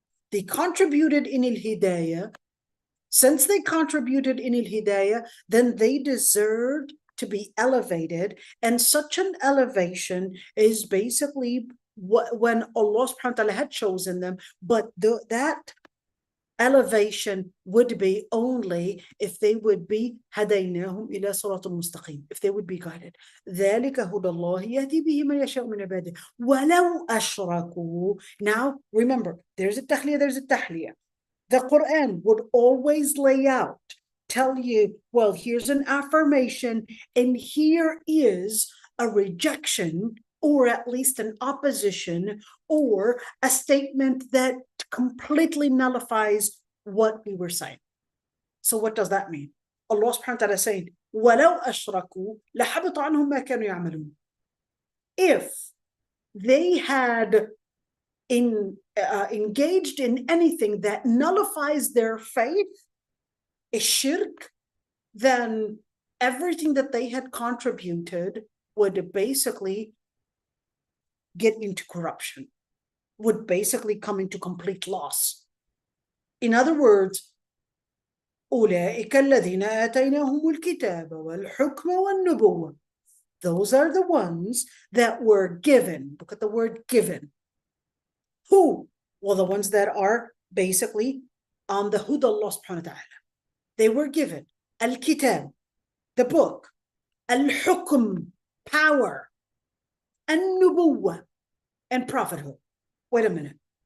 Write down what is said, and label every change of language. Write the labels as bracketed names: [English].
[English] They contributed in al-hidayah. Since they contributed in al-hidayah, then they deserved to be elevated. And such an elevation is basically when Allah subhanahu wa ta'ala had chosen them, but that elevation would be only if they would be [Arabic] هديناهم إلى صراط مستقيم, [English] if they would be guided. [Arabic] ذلك هدى الله يهدي به من يشاء من عباده ولو أشركوا. [English] Now remember, there's a tahliyah. The Quran would always lay out, tell you, well, here's an affirmation and here is a rejection, or at least an opposition, or a statement that completely nullifies what we were saying. So what does that mean? [Arabic] Allah subhanahu wa ta'ala [English] is saying, [Arabic] وَلَوْ أَشْرَكُوا لَحَبِطَ عَنْهُمْ مَا كَانُوا يَعْمَلُونَ. [English] If they had engaged in anything that nullifies their faith, a shirk, then everything that they had contributed would basically get into corruption, would basically come into complete loss. In other words, [Arabic] أولئك الذين آتيناهم الكتاب والحكم والنبوة. [English] Those are the ones that were given. Look at the word given. Who? Well, the ones that are basically on the huda Allah subhanahu wa ta'ala. They were given al-kitab, the book, al-hukm, power, an-nubuwwah, and prophethood. Wait a minute.